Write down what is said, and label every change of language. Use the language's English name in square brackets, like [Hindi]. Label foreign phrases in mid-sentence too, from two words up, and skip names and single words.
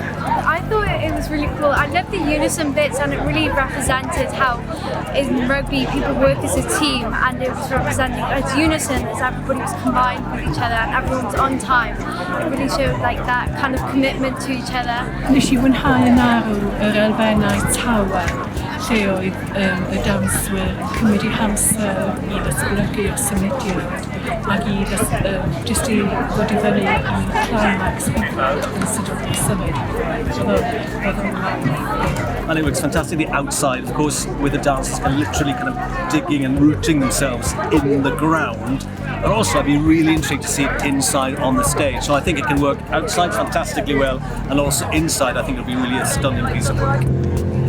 [English] I thought it was really cool. I loved the unison bits, and it really represented how in rugby people work as a team, and it was representing as unison, as everybody was combined with each other and everyone's on time. It really showed like that kind of commitment to each other. [Welsh] Nes I fwynhau yn arw yr elfennau tawer, lle oedd y danswyr yn cymryd eu hamser i ddatblygu'r symudiad ac i jyst i ddod i fyny yn climax yn [English] sort of [Welsh] symud. [English] And it looks fantastic, the outside, of course, with the dancers literally kind of digging and rooting themselves in the ground. And also I'd be really intrigued to see it inside on the stage. So I think it can work outside fantastically well, and also inside I think it'll be really a stunning piece of work.